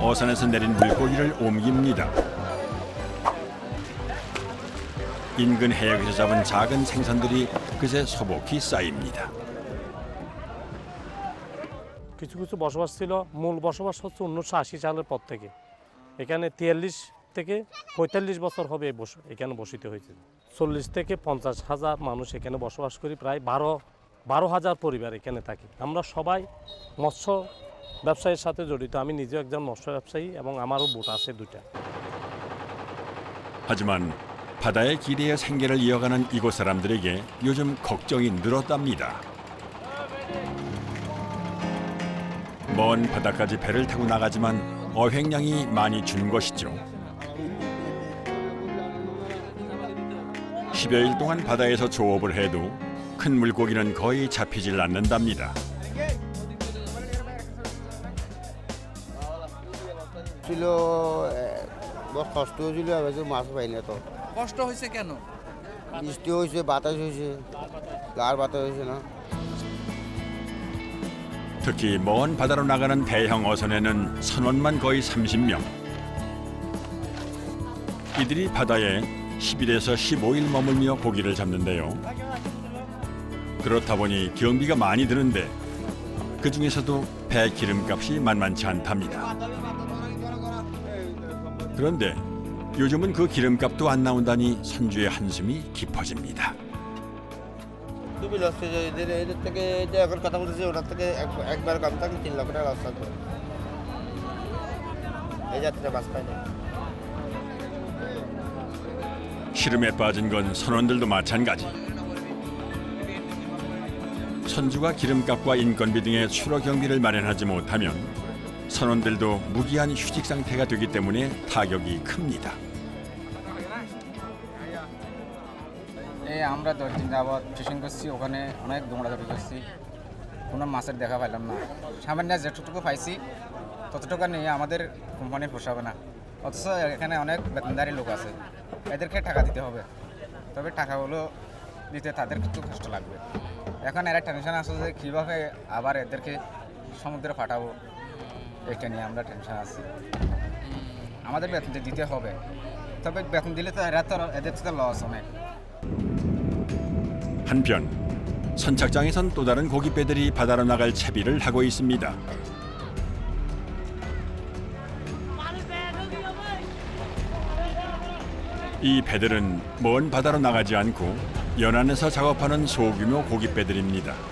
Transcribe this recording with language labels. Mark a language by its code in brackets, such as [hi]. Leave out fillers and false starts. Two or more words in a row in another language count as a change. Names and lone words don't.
[ko] 어선에서 내린 물고기를 옮깁니다. 인근 해역에서 잡은 작은 생선들이 그새 소복히 쌓입니다. [bn] কিছু কিছু বসবাস ছিল মূল বসবাস হচ্ছে 1980 সালের পর থেকে এখানে 43 থেকে 45 বছর হবে এখানে বসিত হয়েছে 40 থেকে 50 হাজার মানুষ এখানে বসবাস করি প্রায় 12 হাজার পরিবার এখানে থাকি আমরা সবাই মৎস্য ব্যবসায়ের সাথে জড়িত আমি নিজেও একজন মৎস্য ব্যবসায়ী এবং আমারও বোট আছে দুটো [ko] 하지만 바다의 기대에 생계를 이어가는 이곳 사람들에게 요즘 걱정이 늘었답니다. 먼 바다까지 배를 타고 나가지만 어획량이 많이 준 것이죠. 10여일 동안 바다에서 조업을 해도 큰 물고기는 거의 잡히질 않는답니다. [bn] ছিল বহুত কষ্ট হয়েছিল এবার মাছ পাই না তো কষ্ট হয়েছে কেন বৃষ্টি হয়েছে বাতাস হয়েছে আর বাতাস হয়েছে না [ko] 특히 먼 바다로 나가는 대형 어선에는 선원만 거의 30명. 이들이 바다에 10일에서 15일 머물며 고기를 잡는데요. 그렇다 보니 경비가 많이 드는데 그 중에서도 배 기름값이 만만치 않답니다. 그런데 요즘은 그 기름값도 안 나온다니 선주의 한숨이 깊어집니다. [bn] খুবই লস হয়ে যায় এদের থেকে যে এখন কথা বলতেছি ওনার থেকে একবার কম থাকলে 3 লাখ টাকা লস থাকবে এই যাত্রা বাস পাই না [ko] 시름에 빠진 건 선원들도 마찬가지. 선주가 기름값과 인건비 등의 추러 경비를 마련하지 못하면 선원들도 무기한 휴직 상태가 되기 때문에 타격이 큽니다. [bn] এই আমরা 10 দিন যাবত ফিশিং করছি ওখানে অনেক দৌড়াদৌড়ি করছি কোনো মাছের দেখা পেলাম না সামান্য যেটুকু পাইছি ততটুকু নিয়ে আমাদের কোম্পানি পোষাবে না অথচ এখানে অনেক বেতনদারি লোক আছে এদেরকে টাকা দিতে হবে তবে টাকাগুলো দিতে তাদের একটু কষ্ট লাগবে এখন এরা টেনশন আছে যে কীভাবে আবার এদেরকে সমুদ্রে পাঠাবো এটা নিয়ে আমরা টেনশন আছি আমাদের বেতন দিতে হবে তবে বেতন দিলে তো এরা তো এদের তো লস অনেক [ko] 한편 선착장에선 또 다른 고깃배들이 바다로 나갈 채비를 하고 있습니다. 이 배들은 먼 바다로 나가지 않고 연안에서 작업하는 소규모 고깃배들입니다.